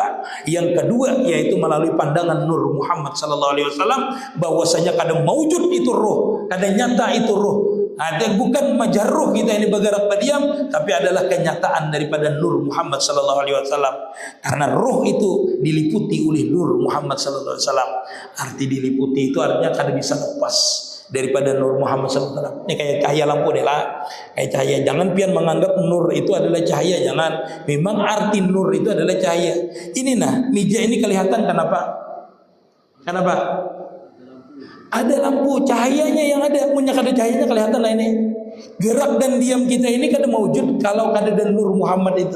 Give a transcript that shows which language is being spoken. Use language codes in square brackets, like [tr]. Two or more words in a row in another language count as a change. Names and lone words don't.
[bjn] Yang kedua yaitu melalui pandangan Nur Muhammad [ar] sallallahu alaihi wasallam [bjn] bahwasanya kadang maujud itu roh, kadang nyata itu roh. Ada bukan majarruh kita ini bergerak berdiam, tapi adalah kenyataan daripada Nur Muhammad [ar] sallallahu alaihi wasallam. [bjn] Karena roh itu diliputi oleh Nur Muhammad [ar] sallallahu alaihi wasallam. [bjn] Arti diliputi itu artinya kada bisa lepas daripada Nur Muhammad [ar] sallallahu alaihi wasallam. [bjn] Ini kayak cahaya lampu deh lah. Kayak cahaya. Jangan pian menganggap nur itu adalah cahaya, jangan. Memang arti nur itu adalah cahaya. Ini nah, meja ini kelihatan kenapa? Kenapa? Ada lampu, cahayanya yang ada. Punya kada cahayanya kelihatan lah ini. Gerak dan diam kita ini kada mewujud kalau kada ada Nur Muhammad itu.